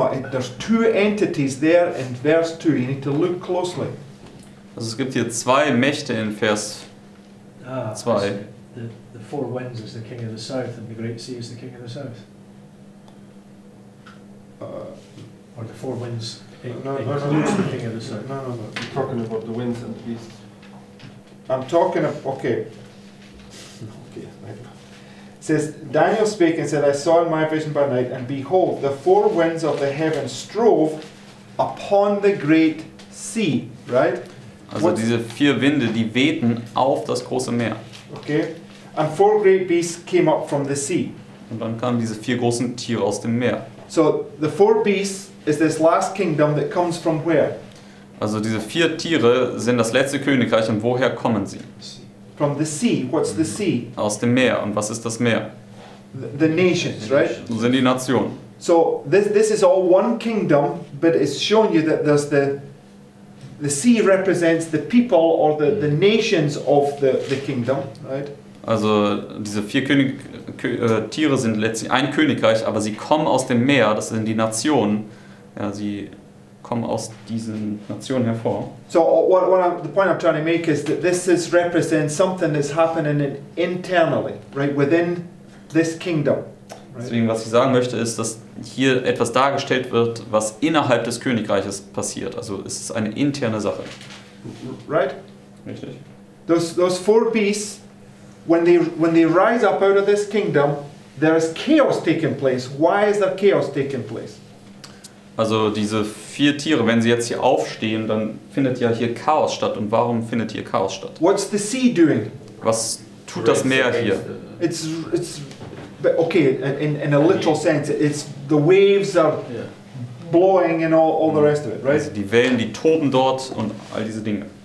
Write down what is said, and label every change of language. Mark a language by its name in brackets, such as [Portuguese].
[English] There's two entities there in verse 2. You need to look closely. [German] Also es gibt hier zwei Mächte in Vers 2. [English] The four winds is the king of the south, and the great sea is the king of the south. Or the four winds includes the king of the south. No. We're talking about the winds and the beasts. I'm talking of, okay. Right. It says, Daniel spake and said, I saw in my vision by night, and behold, the four winds of the heaven strove upon the great sea, right? [German] Also diese vier Winde, die wehten auf das große Meer. [English] Okay. And four great beasts came up from the sea. [German] Und dann kamen diese vier großen Tiere aus dem Meer. [English] So the four beasts is this last kingdom that comes from where? [German] Also diese vier Tiere sind das letzte Königreich und woher kommen sie? [English] From the sea. What's the sea? [German] Aus dem Meer. Und was ist das Meer? [English] The nations, right? [German] So sind die Nationen. [English] So this is all one kingdom, but it's showing you that there's the sea represents the people or the nations of the kingdom, right? [German] Also diese vier Tiere sind letztlich ein Königreich, aber sie kommen aus dem Meer, das sind die Nationen. Ja, sie kommen aus diesen Nationen hervor. [English] So the point I'm trying to make is that this represents something that's happening internally, right, within this kingdom. Right? [German] Deswegen, was ich sagen möchte, ist, dass hier etwas dargestellt wird, was innerhalb des Königreiches passiert. Also es ist eine interne Sache. [English] Right? [German] Richtig? [English] Those four beasts, when they rise up out of this kingdom, there is chaos taking place. Why is there chaos taking place? [German] Also diese vier Tiere, wenn sie jetzt hier aufstehen, dann findet ja hier Chaos statt. Und warum findet hier Chaos statt? [English] What's the sea doing? [German] Was tut das Meer hier? [English] It's okay, in a literal sense, it's the waves are blowing and all the rest of it, right? [German] Also die Wellen, die toben dort und all diese Dinge.